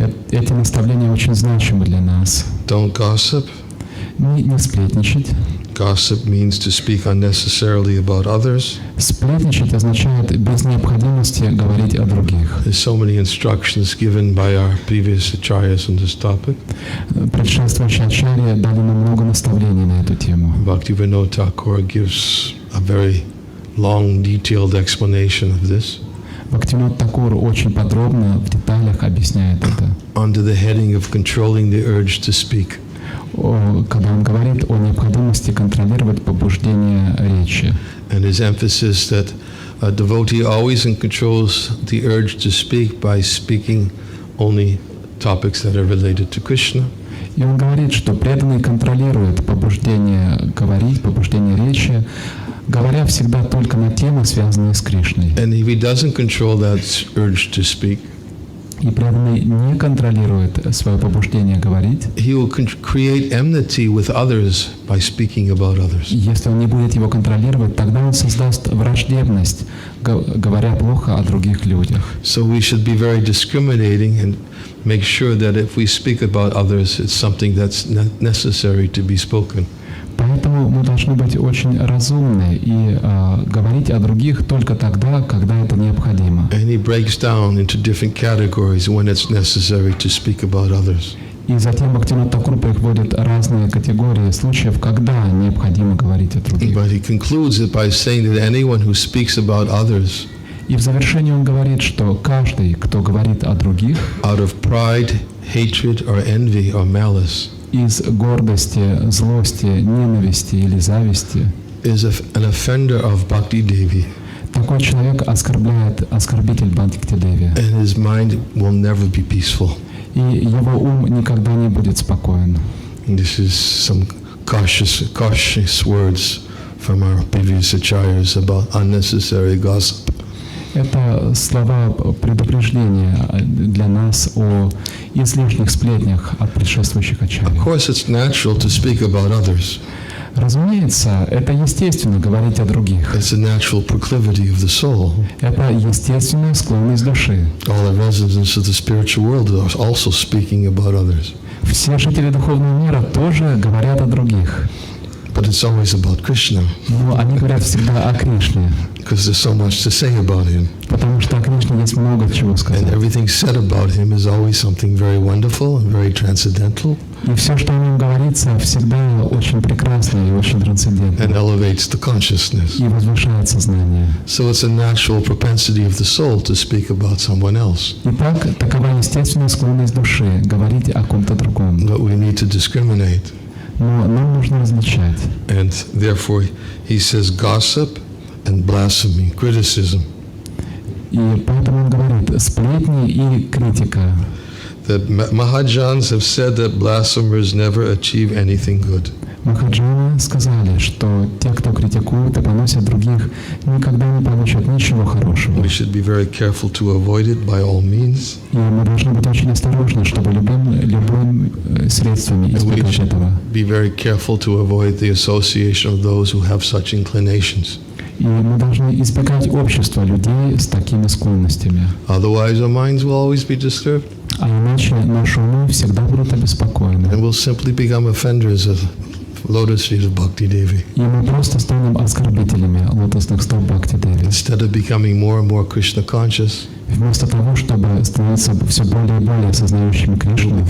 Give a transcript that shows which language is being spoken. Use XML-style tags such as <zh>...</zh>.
<ru>Эти наставления очень значимы для нас.</ru> <en>Don't gossip.</en> <ru>Не сплетничать.</ru> <en>Gossip means to speak unnecessarily about others.</en> <ru>Сплетничать означает без необходимости говорить о других.</ru> <en>There's so many instructions given by our previous acharyas on this topic.</en> <ru>Предшествующие ачарьи дали нам много наставлений на эту тему.</ru> <en>Bhaktivinoda Thakur gives a very long, detailed explanation of this.</en> <ru>Бхактивинода Такур очень подробно, в деталях объясняет это.</ru> <en>Under the heading of controlling the urge to speak.</en> <ru>когда он говорит о необходимости контролировать побуждение речи.</ru> <en>And his emphasis that a devotee always controls the urge to speak by speaking only topics that are related to Krishna.</en> <ru>И он говорит, что преданный контролирует побуждение говорить, побуждение речи, говоря всегда только на темы, связанные с Кришной.</ru> <en>And if he doesn't control that urge to speak,</en> <ru>И преданный не контролирует свое побуждение говорить.</ru> <en>he will create enmity with others by speaking about others.</en> <ru>Если он не будет его контролировать, тогда он создаст враждебность, говоря плохо о других людях.</ru> <en>So we should be very discriminating and make sure that if we speak about others, it's something that's necessary to be spoken.</en> <ru>Поэтому мы должны быть очень разумны и говорить о других только тогда, когда это необходимо.</ru> <en>And he breaks down into different categories when it's necessary to speak about others.</en> <ru>И затем Бхактивиданта Такур приводит разные категории случаев, когда необходимо говорить о других.</ru> <en>But he concludes it by saying that anyone who speaks about others</en> <ru>И в завершении он говорит, что каждый, кто говорит о других,</ru> <en>out of pride, hatred, or envy or malice,</en> <ru>из гордости, злости, ненависти или зависти,</ru> <en>is an offender of Bhakti Devi,</en> <ru>такой человек оскорбитель Бхактивиданты.</ru> <en>and his mind will never be peaceful.</en> <ru>И его ум никогда не будет спокоен.</ru> <en>And this is some cautious words from our previous acharyas about unnecessary gossip.</en> <ru>Это слова предупреждения для нас о излишних сплетнях от предшествующих ачарьев.</ru> <en>Of course, it's natural to speak about others.</en> <ru>Разумеется, это естественно говорить о других.</ru> <en>It's a natural proclivity of the soul.</en> <ru>Это естественная склонность души.</ru> <en>All the residents of the spiritual world are also speaking about others.</en> <ru>Все жители духовного мира тоже говорят о других.</ru> <en>But it's always about Krishna,</en> <ru>Но они говорят всегда о Кришне,</ru> <en>because there's so much to say about him.</en> <ru>потому что о Кришне есть много чего</ru> <en>And</en> <ru>сказать.</ru> <en>everything said about him is always something very wonderful and very transcendental</en> <ru>И все, что о нем говорится, всегда очень прекрасно и очень трансцендентно.</ru> <en>and elevates the consciousness.</en> <ru>И возвышает сознание.</ru> <en>So it's a natural propensity of the soul to speak about someone else.</en> <ru>Итак, такова естественная склонность души говорить о ком-то другом.</ru> <en>But we need to discriminate.</en> <ru>Но нам нужно различать.</ru> <en>And therefore, he says gossip and blasphemy, criticism.</en> <ru>И поэтому он говорит сплетни и критика.</ru> <en>That Mahajans have said that blasphemers never achieve anything good.</en> <ru>Махаджаны сказали, что те, кто критикуют и поносят других, никогда не получат ничего хорошего.</ru> <en>We should be very careful to avoid it by all means.</en> <ru>И мы должны быть очень осторожны, чтобы любым средствами избегать этого.</ru> <en>Be very careful to avoid the association of those who have such inclinations.</en> <ru>И мы должны избегать общества людей с такими склонностями.</ru> <en>Otherwise, our minds will always be disturbed.</en> <ru>А иначе наши умы всегда будут обеспокоены.</ru> <en>And we'll simply become offenders of lotus feet of Bhakti Devi.</en> <ru>И мы просто станем оскорбителями лотосных стоп Бхакти-Деви.</ru> <en>Instead of becoming more and more Krishna conscious,</en> <ru>Вместо того, чтобы становиться все более и более осознающими Кришну,</ru>